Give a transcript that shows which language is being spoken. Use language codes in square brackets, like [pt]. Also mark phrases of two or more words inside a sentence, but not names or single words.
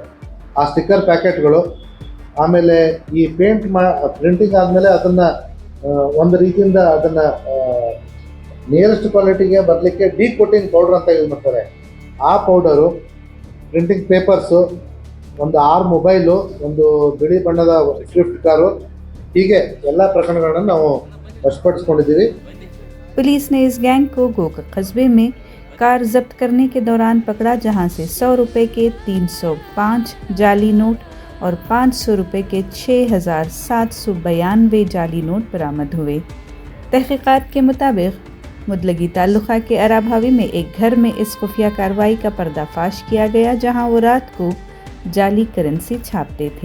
[kn] ಆ [en] sticker packets, [kn] ಆಮೇಲೆ ಈ ಪ್ರಿಂಟಿಂಗ್ ಆದಮೇಲೆ ಅದನ್ನು ಒಂದು ರೀತಿಯಿಂದ ಅದನ್ನು [en] nearest quality [kn] ಬರಲಿಕ್ಕೆ [en] coating powder [kn] ಅಂತ ಯೂಸ್ ಮಾಡ್ತಾರೆ. ಆ ಪೌಡರು, [en] printing papers, [kn] ಒಂದು 6 ಮೊಬೈಲು, ಒಂದು ಬಿಳಿ ಬಣ್ಣದ ಸ್ವಿಫ್ಟ್ ಕಾರು, ಹೀಗೆ ಎಲ್ಲ ಪ್ರಕರಣಗಳನ್ನು ನಾವು ವಶಪಡಿಸ್ಕೊಂಡಿದ್ದೀವಿ. [hi] पुलिस ने इस गैंग को गोका कस्बे में कार जब्त करने के दौरान पकड़ा, जहां से 100 रुपए के 305 जाली नोट और 500 रुपए के 6,792 जाली नोट बरामद हुए। तहकीकात के मुताबिक मुतलगी ताल्लुका के अराभावी में एक घर में इस खुफिया कार्रवाई का पर्दाफाश किया गया, जहां वो रात को जाली करेंसी छापते थे।